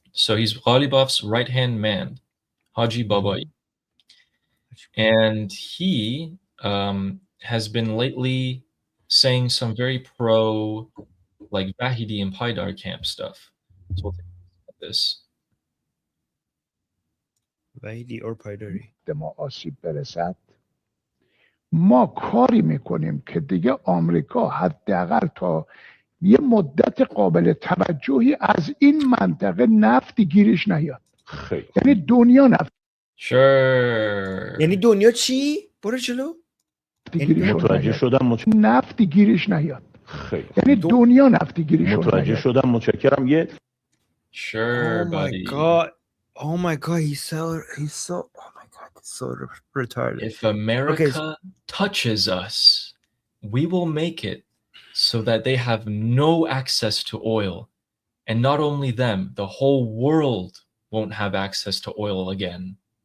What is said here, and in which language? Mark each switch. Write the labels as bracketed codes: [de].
[en] So he's Ghalibaf's right-hand man, Haji Babai. And he has been lately saying some very pro, like Vahidi and Paidar camp stuff. So we'll take a look at this. Vahidi or Paidari. [fa] ما آسیب برسد ما کاری میکنیم که دیگه آمریکا حداقل تا یه مدت قابل توجهی از این منطقه نفتی گیرش نیاد. یعنی دنیا نفت. [en] Sure. [fa] یعنی دنیا چی؟ برو جلو. متوجه شدم نفتی گیرش نیاد. یعنی دنیا نفتی گیرش نیاد. متوجه شدم متشکرم یه [en] Sure, buddy. Oh my god, he's so oh my god, it's so retarded. If America touches us, we will make it so that they have no access to oil. And not only them, the whole world won't have access to oil again.